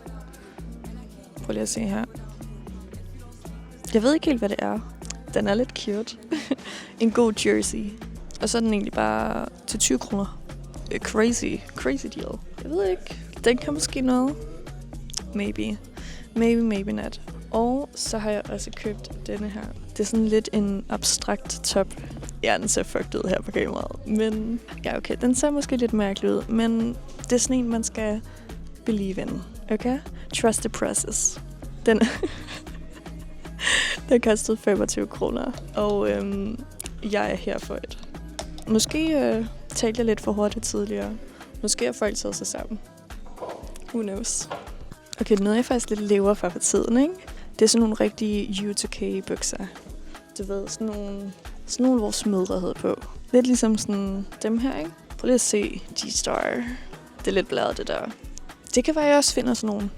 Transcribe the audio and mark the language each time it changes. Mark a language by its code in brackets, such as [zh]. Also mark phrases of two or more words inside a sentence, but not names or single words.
[da] Prøv lige at se her. Jeg ved ikke helt, hvad det er. Den er lidt cute. En god jersey. Og så er den egentlig bare til 20 kroner. [en] Crazy deal. [da] Jeg ved ikke. Den kan måske noget. [en] Maybe not. [da] Og så har jeg også købt denne her. Det er sådan lidt en abstrakt top. Ja, den ser fucked ud her på kameraet. Men ja, okay, den ser måske lidt mærkelig ud. Men det er sådan en, man skal [en] believe in. [da] Okay? [en] Trust the process. [da] Den kostede 25 kroner. Og jeg er her for et. Måske talte jeg lidt for hurtigt tidligere. Måske har folk taget sig sammen. [en] Who knows? [da] Okay, noget jeg faktisk lidt lever for tiden, ikke? Det er sådan nogle rigtige U2K-bukser. Du ved, sådan nogle vores mødre havde på. Lidt ligesom sådan dem her, ikke? Prøv lige at se G-Star. Det er lidt bladet, det der. Det kan være, jeg også finder sådan nogle.